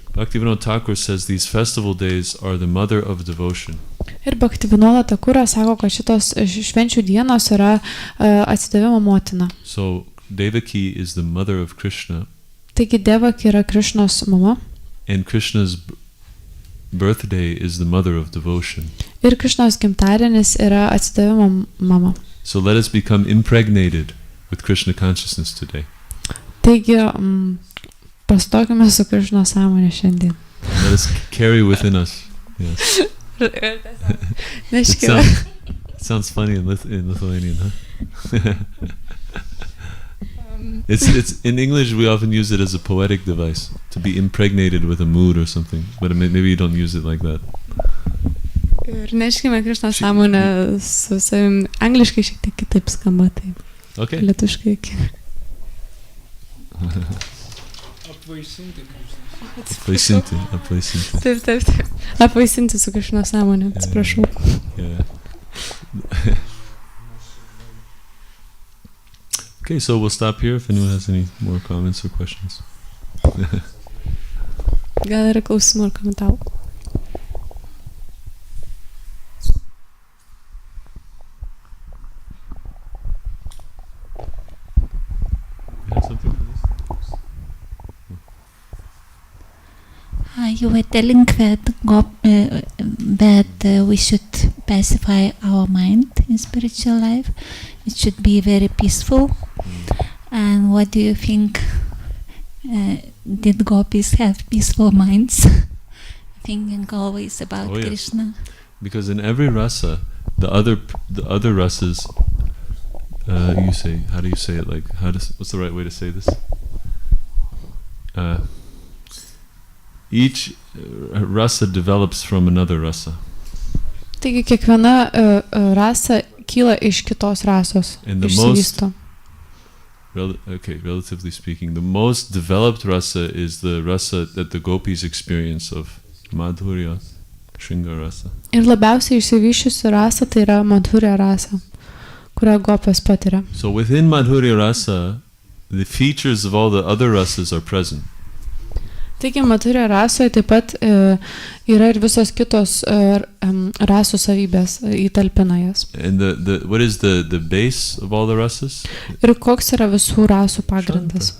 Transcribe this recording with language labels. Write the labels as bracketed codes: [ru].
[en] Bhaktivinoda Thakur says these festival days are the mother of devotion. [lt] Ir Bhaktivinoda Thakura sako, kad šitos švenčių dienos yra atsidavimo motina. [en] So Devaki is the mother of Krishna, [lt] Taigi Devaki yra Krišnos mama [en] and Krishna's birthday is the mother of devotion. [lt] ir Krišnos gimtadienis yra atsidavimo mama. [en] So let us become impregnated with Krishna consciousness today. [lt] Taigi pastokime su Krišnos sąmonė šiandien. [en] Let us carry within us. Yes. [lt] Neškime. [en] Sounds funny in Lithuanian, huh? It's in English we often use it as a poetic device to be impregnated with a mood or something, but maybe you don't use it like that. [lt] Ir neškime Krišnos sąmonę su savim. Angliškai šiek tiek kitaip skamba, tai [en] Okay. [lt] lietuviškai. Apvaisinti Krišnos. Apvaisinti. Taip. Apvaisinti su Krišnos sąmonė, atsiprašau. [en] Yeah. Okay, so we'll stop here if anyone has any more comments or questions. [lt] Gal yra klausimų ar komentarų? [en] You have something for this? You were telling that we should pacify our mind in spiritual life. It should be very peaceful. And what do you think? Did gopis have peaceful minds, thinking always about Oh, yes. Krishna? Because in every rasa, the other rasas, you say, how do you say it? Like, what's the right way to say this? Each rasa develops from another rasa. [lt] Taigi kiekviena rasa kyla iš kitos rasos. [en] And the [lt] Išsivysto. [en] relatively speaking, the most developed rasa is the rasa that the gopis experience of Madhurya, Shringa rasa. [lt] Ir labiausiai išsivyščiusi rasa tai yra Madhurya rasa, kurią gopės patiria. [en] So within Madhurya rasa, the features of all the other rasas are present. [lt] Taigi Madhurya rasoje taip pat yra ir visos kitos rasų savybės, įtalpina jas. [en] And what is the base of all the rasas? [lt] Ir koks yra visų rasų pagrindas?